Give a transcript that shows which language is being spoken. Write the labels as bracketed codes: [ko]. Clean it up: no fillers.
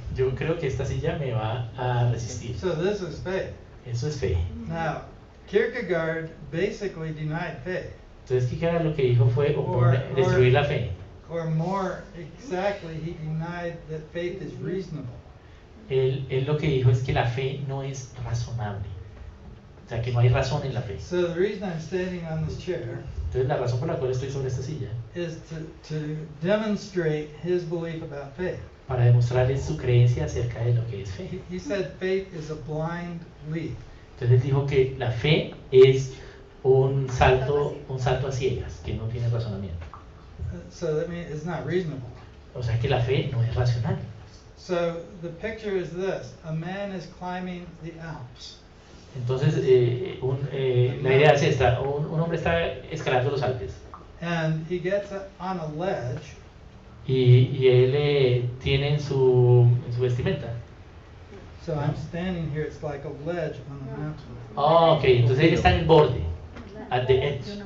[es] Yo creo que esta silla me va a resistir. [en] So this is faith. [es] Eso es fe. [en] Now, Kierkegaard basically denied faith. [es] Entonces Kierkegaard lo que dijo fue destruir la fe. [en] Or more exactly, he denied that faith is reasonable. [es] Él lo que dijo es que la fe no es razonable. O sea, que no hay razón en la fe. [en] So the reason I'm standing on this chair [es] Entonces la razón por la cual estoy sobre esta silla [en] is to demonstrate his belief about faith. [es] para demostrarles su creencia acerca de lo que es fe. [en] He said faith is a blind leap. [es] Entonces él dijo que la fe es un salto a ciegas, que no tiene razonamiento. [en] So that means it's not reasonable. [es] O sea que la fe no es racional. [en] So the picture is this: a man is climbing the Alps. [es] Entonces la idea es esta: un hombre está escalando los Alpes [en] And he gets on a ledge, [es] y él tiene en su vestimenta. [en] so I'm standing here, it's like a ledge on a mountain. [es] Oh, ok, entonces él está en el borde, [en] at the edge.